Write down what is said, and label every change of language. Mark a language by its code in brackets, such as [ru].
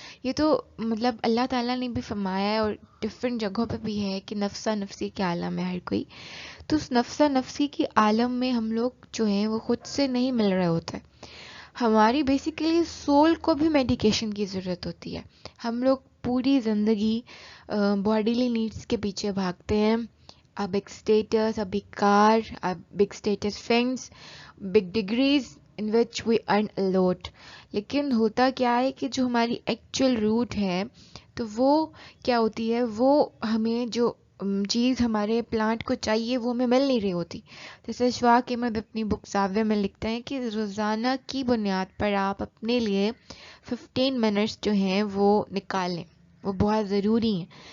[ur] یہ تو مطلب اللہ تعالیٰ نے بھی فرمایا ہے، اور ڈفرینٹ جگہوں پہ بھی ہے کہ نفسا نفسی کے عالم ہے ہر کوئی. تو اس نفسا نفسی کی عالم میں ہم لوگ جو ہیں وہ خود سے نہیں مل رہے ہوتے. ہماری بیسیکلی سول کو بھی میڈیکیشن کی ضرورت ہوتی ہے. ہم لوگ پوری زندگی باڈیلی نیڈس کے پیچھے بھاگتے ہیں. [en] A big status, a big car, a big status friends, big degrees in which we earn a lot. [ur] لیکن ہوتا کیا ہے کہ جو ہماری ایکچوئل روٹ ہے تو وہ کیا ہوتی ہے، وہ ہمیں جو چیز ہمارے پلانٹ کو چاہیے وہ ہمیں مل نہیں رہی ہوتی. جیسے اشفاق احمد اپنی بک زاویہ میں لکھتے ہیں کہ روزانہ کی بنیاد پر آپ اپنے لیے 15 منٹس جو ہیں وہ نکالیں، وہ بہت ضروری ہیں.